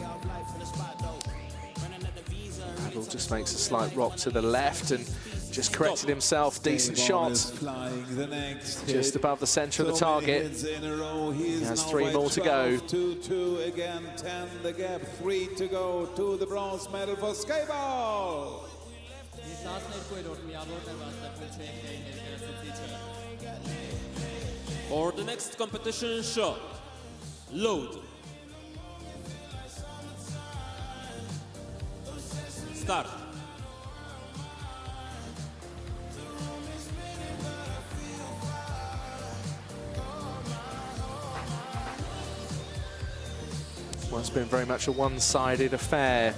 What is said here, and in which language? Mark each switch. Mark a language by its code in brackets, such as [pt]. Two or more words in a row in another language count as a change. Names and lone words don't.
[en] Pavel just makes a slight rock to the left and just corrected himself. Decent shot. Just above the centre of the target. He has 3 more to go. 2-2 again, 10 the gap, 3 to go to the bronze medal for Skabor. [hy] 12-րդ միավորն է վաստակում Չեխիայի ներկայացուցիչը։ [en] For the next competition shot, load. Start. Well, it's been very much a one-sided affair.